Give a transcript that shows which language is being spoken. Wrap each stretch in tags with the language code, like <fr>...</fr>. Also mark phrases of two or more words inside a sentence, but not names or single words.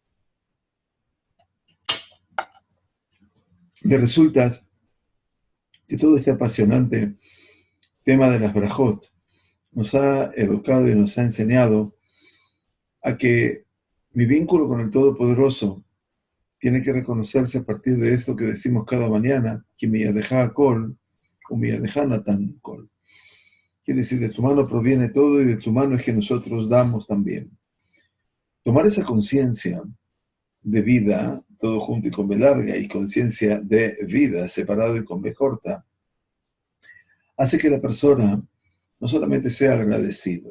<es>Me resulta que todo este apasionante tema de las brajot nos ha educado y nos ha enseñado a que mi vínculo con el Todopoderoso tiene que reconocerse a partir de esto que decimos cada mañana, que</es> <he>מ ידך כל,</he> <es>o</es> <he>מ ידך נתן כל.</he> <es>Quiere decir, de tu mano proviene todo y de tu mano es que nosotros damos también. Tomar esa conciencia de vida, todo junto y con B larga, y conciencia de vida, separado y con B corta, hace que la persona no solamente sea agradecido.</es>